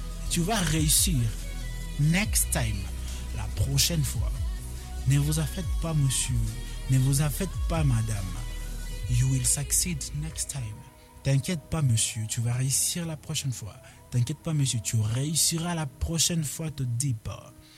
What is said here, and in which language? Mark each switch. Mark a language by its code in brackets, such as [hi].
[fr] Tu vas réussir [en] next time. [fr] La prochaine fois. Ne vous en faites pas, monsieur. Ne vous en faites pas, madame. [en] You will succeed next time. [fr] T'inquiète pas, monsieur. Tu vas réussir la prochaine fois. T'inquiète pas, monsieur. Tu réussiras la prochaine fois, te dis pas.